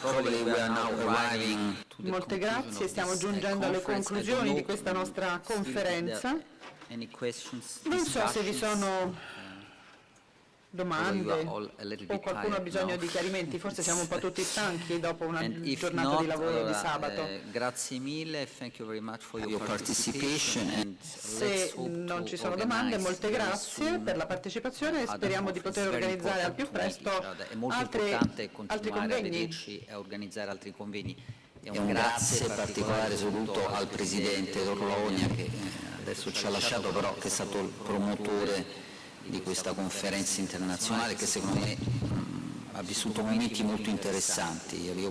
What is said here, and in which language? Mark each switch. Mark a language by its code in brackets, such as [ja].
[en] Probably we are now arriving to the [it] Molte grazie, stiamo giungendo alle conclusioni di questa nostra conferenza. [en] Any questions? [it] Non so se vi sono domande o qualcuno ha bisogno di chiarimenti, forse siamo un po' tutti stanchi dopo una giornata di lavoro di sabato. Grazie mille, [en] thank you very much for your participation. And [it] se non ci sono domande, molte grazie per la partecipazione e speriamo di poter organizzare al più presto è molto importante continuare a vederci e organizzare altri convegni. E un grazie particolare soprattutto al Presidente Torlonia che adesso ci ha lasciato, però che è stato il promotore di questa conferenza internazionale che secondo me ha vissuto momenti molto interessanti.